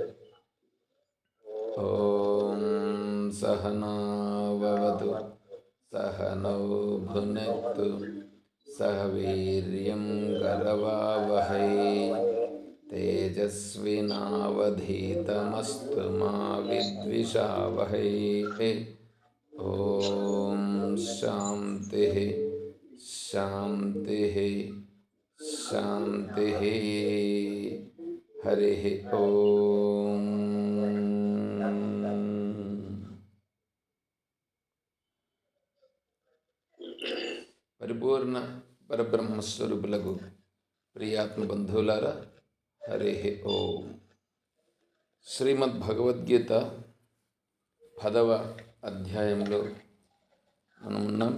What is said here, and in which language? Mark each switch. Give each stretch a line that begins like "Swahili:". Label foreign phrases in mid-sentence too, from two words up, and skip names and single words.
Sanskrit: ॐ सहना भवतु सहनौ भुनक्तु सह वीर्यं करवावहै तेजस्विनावधीतमस्तु मा विद्विषावहै। ॐ शान्तिः शान्तिः शान्तिः। हरिः ॐ।
Telugu: పరిపూర్ణ పరబ్రహ్మస్వరూపులకు ప్రియాత్మ బంధువులారా,
Sanskrit: హరి ఓం.
Telugu: శ్రీమద్ భగవద్గీత 10వ అధ్యాయంలో మనం ఉన్నాం.